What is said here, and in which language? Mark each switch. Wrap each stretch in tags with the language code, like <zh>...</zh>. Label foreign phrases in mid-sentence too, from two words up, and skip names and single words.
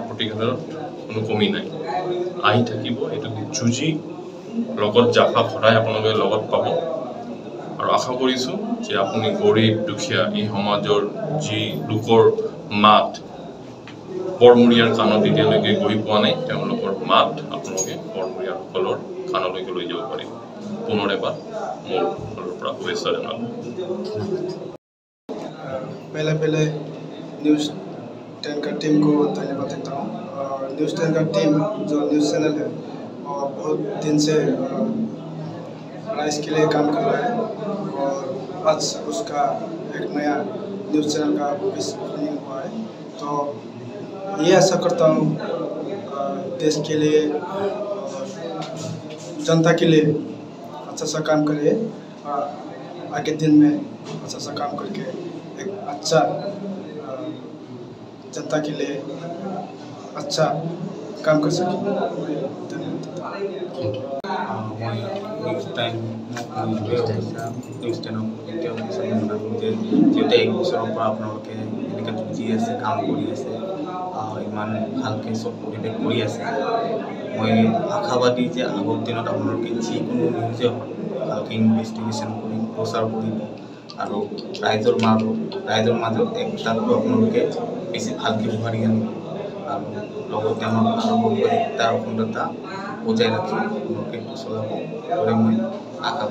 <as>প্ৰতিঘাতৰ কোনো কমি নাই আহি থাকিব এইটো যুঁজি লগত জাফা সদায় আপোনালোকে লগত পাব আৰু আশা কৰিছোঁ যে আপুনি গৰীব দুখীয়া এই সমাজৰ যি লোকৰ মাত পৰমূৰীয়াৰ কাণত এতিয়ালৈকে গৈ পোৱা নাই তেওঁলোকৰ মাত আপোনালোকে পৰমূৰীয়াসকলৰ কাণলৈকে লৈ যাব পাৰিব পুনৰ এবাৰ মোৰ ফালৰ পৰা শুভেচ্ছা জনালোঁ</as> <hi>पहले न्यूज़ 10 का टीम को धन्यवाद देता हूँ न्यूज़ 10 का टीम जो</hi> <en>news channel</en> <hi>है और बहुत दिन से इसके लिए काम कर रहा है और आज उसका एक नया</hi> <en>news channel</en> <hi>का</hi> <en>office opening</en> <hi>हुआ है तो ये आशा करता हूँ देश के लिए जनता के लिए अच्छा सा काम करे आगे दिन में अच्छा सा काम करके एक अच्छा जनता के लिए अच्छा काम कर सके</hi> <as>নিউজ 10 যিহেতু 1 বছৰৰ পৰা আপোনালোকে এনেকৈ যুঁজি আছে কাম কৰি আছে ইমান ভালকৈ চব পৰিৱেশ কৰি আছে মই আশাবাদী যে আগৰ দিনত আপোনালোকে যিকোনো নিউজে ভালকৈ ইনভেষ্টিগেশ্যন কৰি প্ৰচাৰ কৰিব আৰু ৰাইজৰ মাজত একতাটো আপোনালোকে বেছি ভালকৈ উভাৰি আনিব আৰু লগতে আমাৰ সাৰ্বভৌমিকতা অখণ্ডতা বজাই ৰাখি আপোনালোকে চলাব বুলি মই আশা</as>